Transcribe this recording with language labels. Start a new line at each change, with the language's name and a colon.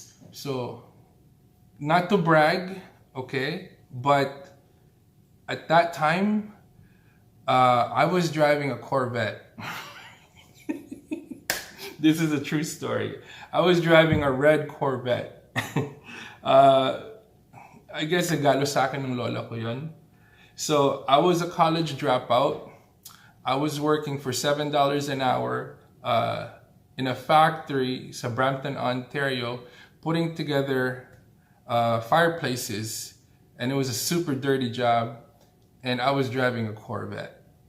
English: So, not to brag, okay, but at that time, I was driving a Corvette. This is a true story. I was driving a red Corvette. I guess
Filipino: nagalo sa akin ng lola ko yun.
English: So, I was a college dropout. I was working for $7 an hour in a factory sa Brampton, Ontario, putting together fireplaces. And it was a super dirty job. And I was driving a Corvette.